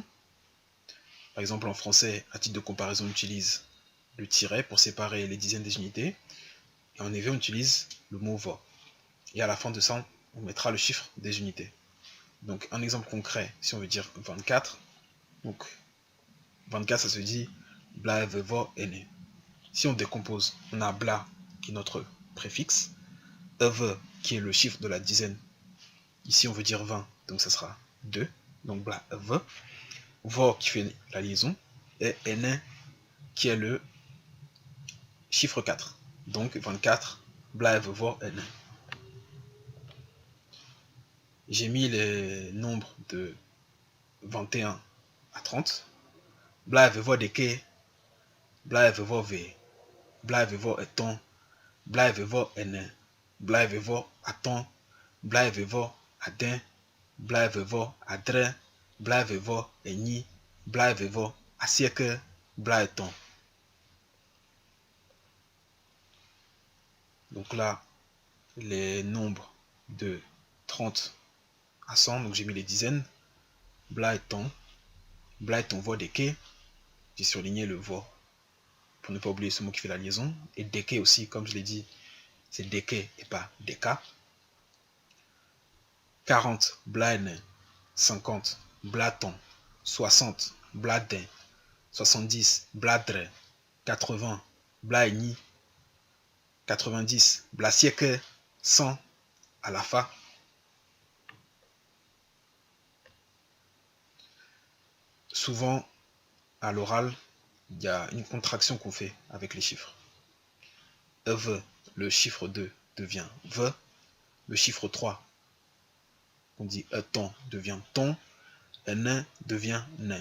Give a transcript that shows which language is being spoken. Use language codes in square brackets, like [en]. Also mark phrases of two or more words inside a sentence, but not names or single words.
[fr] Par exemple, en français, à titre de comparaison, on utilise le tiret pour séparer les dizaines des unités. Et en EV, on utilise le mot vo. Et à la fin de ça, on mettra le chiffre des unités. Donc, un exemple concret, si on veut dire 24, donc 24, ça se dit [ee] bla, vo, ene. [fr] Si on décompose, on a bla qui est notre préfixe, eve qui est le chiffre de la dizaine. Ici, on veut dire 20, donc ça sera 2. [ee] Donc bla, eve. [fr] Vo qui fait la liaison, et ene qui est le chiffre 4. Donc 24, [ee] bla, eve, vo, ene. [fr] J'ai mis les nombres de 21 à 30. [ee] Bla, eve, vo, deke, bla, eve, vo, ve, bla, eve, vo, eton, bla, eve, vo, ene, bla, eve, vo, aton, bla, eve, vo, adin, bla, eve, vo, adre, bla, eve, vo, enyi, bla, eve, vo, asieke, bla, eton. [fr] Donc là, les nombres de 30 à 100, donc j'ai mis les dizaines. [ee] Bla et ton vo deke, [fr] j'ai surligné le vo pour ne pas oublier ce mot qui fait la liaison. Et deke aussi, comme je l'ai dit, c'est deke et pas deka. [ee] 40, blaine, 50, blaton, 60, bladin, 70, bladre, 80, blaini, 90, blasieke, 100, [fr] à la fin. Souvent, à l'oral, il y a une contraction qu'on fait avec les chiffres. Eve, le chiffre 2 devient ve, le chiffre 3, on dit ton, devient ton, un nain devient nain.